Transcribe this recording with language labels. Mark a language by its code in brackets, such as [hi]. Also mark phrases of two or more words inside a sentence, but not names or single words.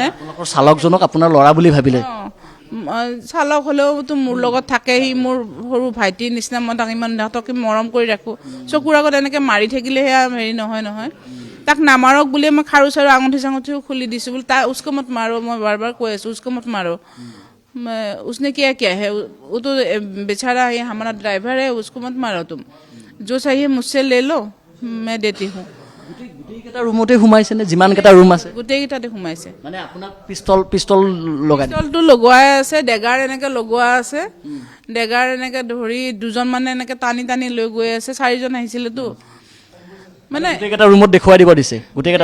[as] আপোনালোকৰ চালকজনক আপোনাৰ ল'ৰা বুলি ভাবিলে চালক হ'লেওতো মোৰ লগত থাকে সি মোৰ সৰু ভাইটিৰ নিচিনা মই তাক ইমান সিহঁতকে মৰম কৰি ৰাখোঁ চকুৰ আগত এনেকৈ মাৰি থাকিলে সেয়া হেৰি নহয় তাক নামাৰক বুলিয়ে মই খাৰু চাৰু আঙুঠি চাঙুঠিও খুলি দিছোঁ বোলো তাই [hi] उसको मत मारो [as] মই বাৰ বাৰ কৈ আছোঁ [hi] उसको मत मारो उसने किया है वो तो बेचारा है हमारा ड्राइवर है उसको मत मारो तुम जो चाहिए मुझसे ले लो मैं देती हूँ [as] গোটেইকেইটা ৰুমতে সোমাইছে নে যিমানকেইটা ৰুম আছে গোটেইকেইটাতে সোমাইছে মানে আপোনাক পিষ্টল লগাই পিষ্টলটো লগোৱাই আছে ডেগাৰ এনেকৈ লগোৱা আছে ডেগাৰ এনেকৈ ধৰি দুজন মানে এনেকৈ টানি টানি লৈ গৈ আছে 4জন আহিছিলেতো মানে গোটেইকেইটা ৰুমত দেখুৱাই দিব দিছে গোটেইকেইটা